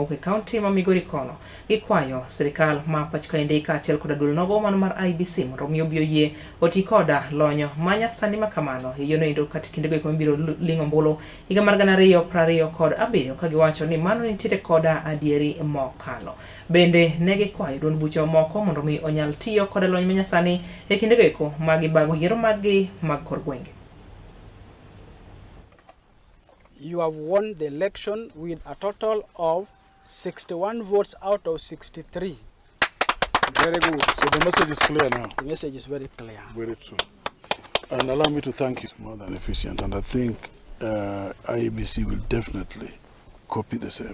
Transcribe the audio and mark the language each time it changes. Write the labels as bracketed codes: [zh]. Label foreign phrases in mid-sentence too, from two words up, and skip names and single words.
[luo] e kaunti ma Migori kono gikwayo sirikal ma pacho kaende kaachiel koda duol nogo mano mar IBC mondo omi obi oyie oti koda lonyo manyasani makamano yiero nindo kata kinde go mabiro lingo mbolo higa mar 2027 ka giwacho ni mano nitiere koda adieri mokalo bende ne gikwayo duond buche moko mondo mi onyal tiyo koda lony manyasani e kinde go magi bago yiero magi mag kor gwenge. [en] You have won the election with a total of 61 votes out of 63. Very good. So the message is clear now. The message is very clear. Very true. And allow me to thank you. It's more than efficient, and I think IEBC will definitely copy the same.